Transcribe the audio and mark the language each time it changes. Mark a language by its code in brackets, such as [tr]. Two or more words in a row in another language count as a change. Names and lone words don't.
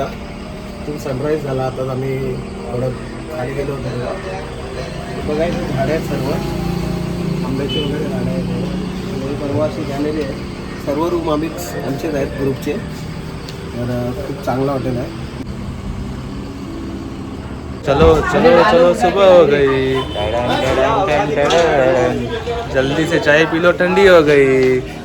[mr] खूप सनराईज झाला. आताच आम्ही थोडं खाली गेलो होतो. बघायचं झाडं आहेत सर्व आंब्याची वगैरे झाडं आहेत. परवा अशी गॅलरी आहे. सर्व रूम आम्हीच आमचेच आहेत ग्रुपचे. तर खूप चांगलं हॉटेल आहे. [hi] चलो चलो चलो सुबह हो गई. जल्दी से चाय पी लो ठंडी हो गई.